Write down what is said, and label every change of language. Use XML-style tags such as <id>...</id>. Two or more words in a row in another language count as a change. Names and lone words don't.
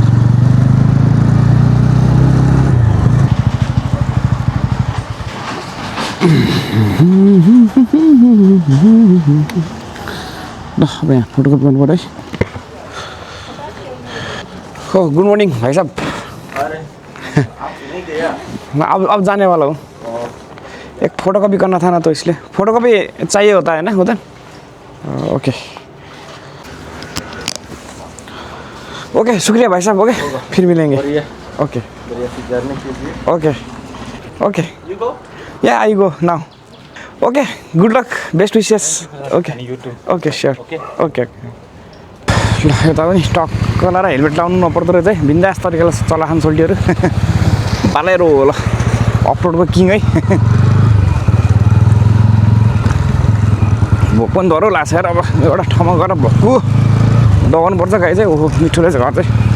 <ne>ल अब यहाँ फोटोकपी गर्नु पर्यो है हो</ne> <en>good morning</en> <hi>भाइ साहब मैं अब जाने वाला हूँ एक फोटोकॉपी करना था ना तो इसलिए फोटोकॉपी चाहिए होता है ना उधर ओके ओके शुक्रिया भाई साहब ओके फिर मिलेंगे</hi> <en>okay okay okay ya I go now okay good luck best wishes okay okay sure okay</en> <ne>ल यता पनि टक्क लाएर हेलमेट लाउनु नपर्दो रहेछ है बिन्दास तरिकाले चलाखान सोल्टीहरू पालेर हो ल अफरोडको किङ है भोक पनि धरो लाग्छ यार अब एउटा ठाउँमा गएर भक्कु दगाउनुपर्छ गाई चाहिँ ओहो मिठो रहेछ घर चाहिँ</ne>